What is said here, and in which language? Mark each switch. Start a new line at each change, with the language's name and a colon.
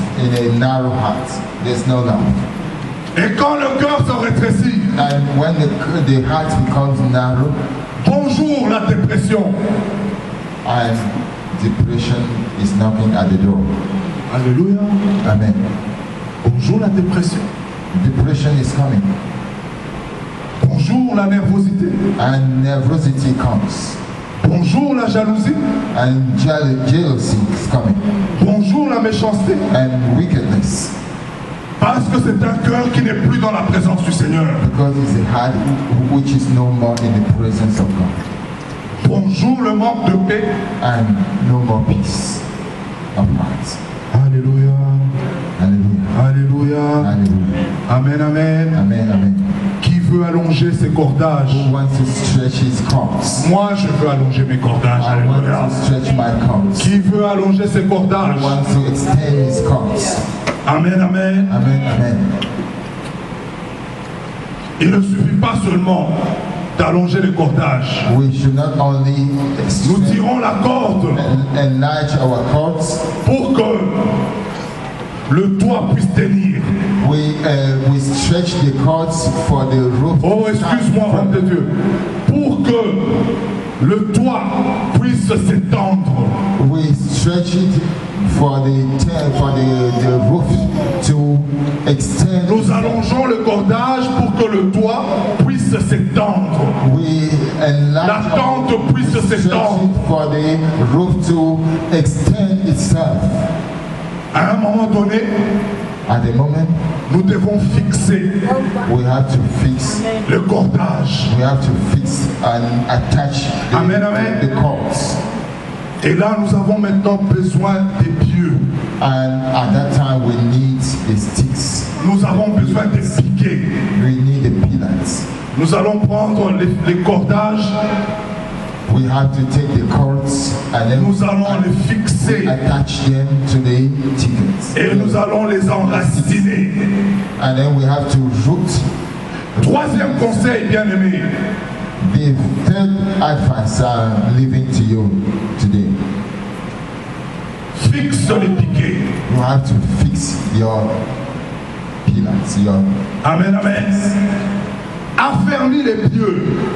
English: In a narrow heart, there's no love.
French: Et quand le cœur se rétrécit,
English: And when the heart becomes narrow,
French: bonjour la dépression.
English: and depression is knocking at the door.
French: Alléluia.
English: Amen.
French: Bonjour la dépression.
English: Depression is coming.
French: Bonjour la nervosité.
English: And nervosity comes.
French: Bonjour la jalousie.
English: And jealousy is coming.
French: Bonjour la méchanceté.
English: And wickedness.
French: Parce que c'est un cœur qui n'est plus dans la présence du Seigneur.
English: Because it's a heart which is no more in the presence of God.
French: Bonjour le manque de paix.
English: And no more peace of heart.
French: Alléluia.
English: Hallelujah.
French: Alléluia.
English: Hallelujah.
French: Amen, amen.
English: Amen. Amen.
French: Qui veut veut allonger ses cordages?
English: Who wants to stretch his cords?
French: Moi, je veux allonger mes cordages.
English: I want
French: Alléluia.
English: to stretch my cords.
French: Qui veut allonger ses cordages?
English: Who wants to extend his cords?
French: Amen, amen.
English: Amen, amen.
French: Il ne suffit pas seulement d'allonger les cordages.
English: We should not only
French: Nous
English: extend
French: tirons la corde
English: and enlarge our cords,
French: pour que le toit puisse tenir.
English: we stretch the cords for the roof.
French: Oh, excuse-moi, homme de Dieu. Pour que le toit puisse s'étendre.
English: We stretch it for the roof to extend.
French: Nous allongeons le cordage pour que le toit puisse s'étendre.
English: We enlarge
French: La tente puisse
English: stretch
French: s'étendre.
English: it for the roof to extend itself.
French: À un moment donné,
English: At the moment,
French: nous devons fixer
English: we have to fix.
French: le cordage.
English: We have to fix and attach
French: Amen, amen.
English: the cords.
French: Et là, nous avons maintenant besoin des pieux.
English: And at that time, we need the sticks.
French: Nous avons besoin des piquets.
English: We need the pillars.
French: Nous allons prendre les cordages.
English: We have to take the cords and then
French: Nous allons les fixer.
English: attach them to the tickets.
French: Et nous allons les enraciner.
English: And then we have to root.
French: Troisième conseil, bien-aimé.
English: The third advice I'm leaving to you today.
French: Fixe les piquets.
English: You have to fix your pillars.
French: Amen, amen. Affermis les pieux.